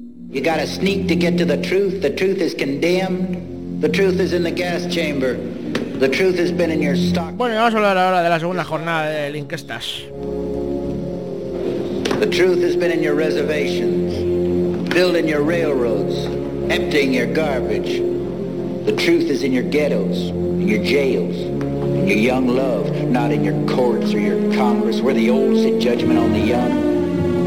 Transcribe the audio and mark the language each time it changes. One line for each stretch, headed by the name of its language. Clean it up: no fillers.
English: You gotta sneak to get to the truth. The truth is condemned. The truth is in the gas chamber. The truth has been in your stock.
Spanish: Bueno, vamos a hablar ahora de la segunda jornada de Linkestas.
English: The truth has been in your reservations, building your railroads, emptying your garbage. The truth is in your ghettos, in your jails, in your young love, not in your courts or your Congress, where the old sit judgment on the young.